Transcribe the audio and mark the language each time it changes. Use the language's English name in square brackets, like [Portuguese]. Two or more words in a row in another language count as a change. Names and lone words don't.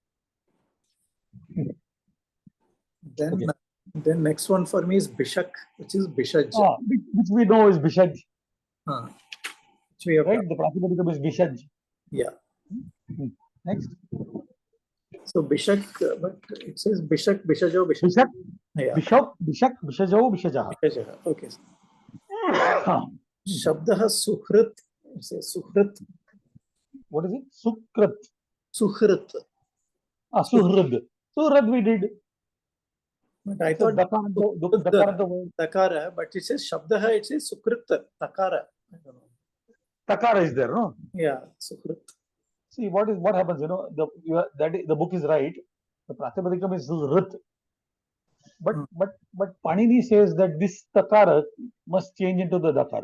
[English] Then, Okay. then next one for me is Bishak, which is Bishaj. Which we know is Bishaj. Which we have Right? done. The Pratipadikam is Bishaj. Yeah. Next. So Bishak, but it says [Sanskrit] भिषक् भिषजौ भिषक्. [English] Bishak, Yeah. [Sanskrit] भिषक् भिषक् भिषजौ भिषजः. भिषजः. Okay. शब्दः सुहृत्. [English] It says Suhrit. What is it? Sukrat. Suhrit. Suhrad. Suhrad we did. But I thought Dakaranta word. Takara, but it says Shabdaha, it says Sukrit. Takara. I don't know. Takara is there, no? Yeah, Sukrit. See, what happens, you know, the book is right. The Pratipadikam is Rit. But Panini says that this Takara must change into the Dakara.